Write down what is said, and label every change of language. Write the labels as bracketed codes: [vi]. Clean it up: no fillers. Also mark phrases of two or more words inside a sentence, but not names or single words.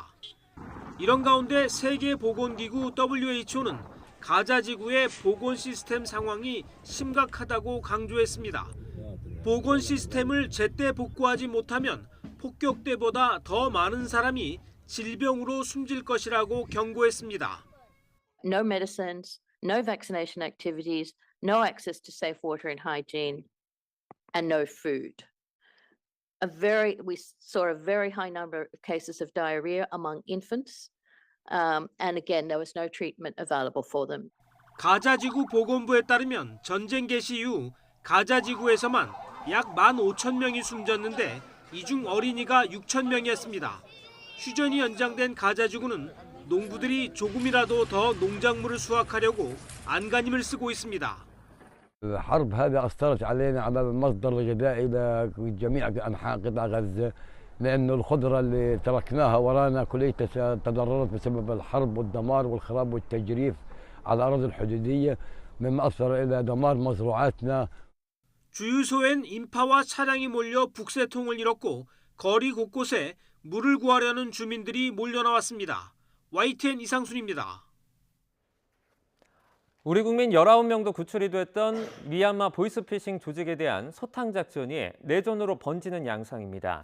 [ko] 이런 가운데 세계보건기구 WHO는 가자 지구의 보건 시스템 상황이 심각하다고 강조했습니다. 보건 시스템을 제때 복구하지 못하면 폭격 때보다 더 많은 사람이 질병으로 숨질 것이라고 경고했습니다. [en] No medicines, no vaccination activities, no access to safe water and hygiene, and no food. We saw a very high number of cases of diarrhea among infants, and again, there was no treatment available for them. [ko] 가자지구 보건부에 따르면 전쟁 개시 이후 가자지구에서만 약 15,000명이 숨졌는데 이 중 어린이가 6,000명이었습니다. 휴전이 연장된 가자지구는 농부들이 조금이라도 더 농작물을 수확하려고 안간힘을 쓰고 있습니다. [ar] الحرب هذه أثرت علينا على المصدر الغذائي لجميع أنحاء قطاع غزة لأنه الخضرة اللي تركناها ورانا كليتها تضررت بسبب الحرب والدمار والخراب والتجريف على الأراضي الحدودية مما أثر إلى دمار مزروعاتنا. [ko] 주유소엔 인파와 차량이 몰려 북새통을 이뤘고 거리 곳곳에 물을 구하려는 주민들이 몰려나왔습니다. YTN 이상순입니다. 우리 국민 19명도 구출이 됐던 미얀마 보이스피싱 조직에 대한 소탕 작전이 내전으로 번지는 양상입니다.